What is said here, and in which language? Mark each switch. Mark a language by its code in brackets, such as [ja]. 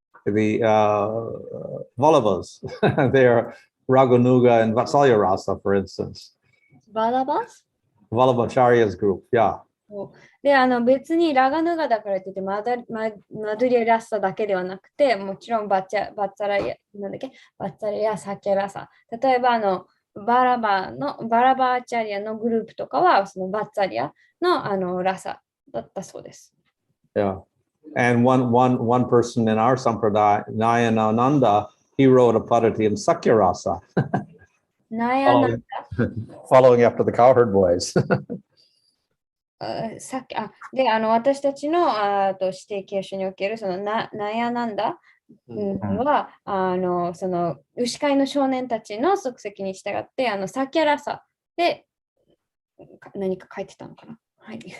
[en] The Vallavas, they are Raganuga and Vatsalya Rasa, for instance. Vallavas? Vallavacharya's group, yeah. [ja] で、別にラガヌガだからといってマドリアラッサだけではなくて、もちろんバッツァラやサキャラサ。例えばバラバーチャリアのグループとかはそのバッツァリアのラサだったそうです。 [en] Yeah. And one person in our Sampradaya, Nayanananda, he wrote a Padati in Sakyarasa. Following after the cowherd boys. [ja] で、私たちの指定教書におけるそのナヤナンダは、その牛飼いの少年たちの足跡に従ってサキャラサで、何か書いてたのかな。はい。